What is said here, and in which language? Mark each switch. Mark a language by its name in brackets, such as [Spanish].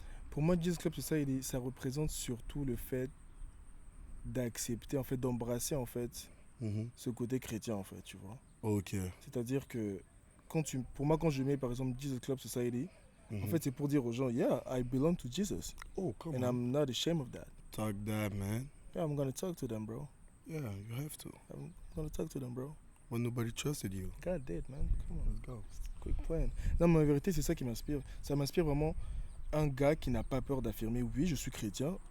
[French] Pour moi, Jesus Club Society, ça représente surtout le fait d'accepter, en fait, d'embrasser, en fait, ce côté chrétien, en fait, tu vois. [English] Ok. [French] C'est-à-dire que, pour moi, quand je mets, par exemple, Jesus Club Society, en fait, c'est pour dire aux gens, [English] yeah, I belong to Jesus. Oh, come on. And I'm not ashamed of that. Talk that, man. Yeah, I'm gonna talk to them, bro. Yeah, you have to. I'm gonna talk to them, bro. When nobody trusted you. God did, man. Come on. Let's go. Quick plan. [French] Non, mais en vérité, c'est ça qui m'inspire. Ça m'inspire vraiment un gars qui n'a pas peur d'affirmer, oui, je suis chrétien.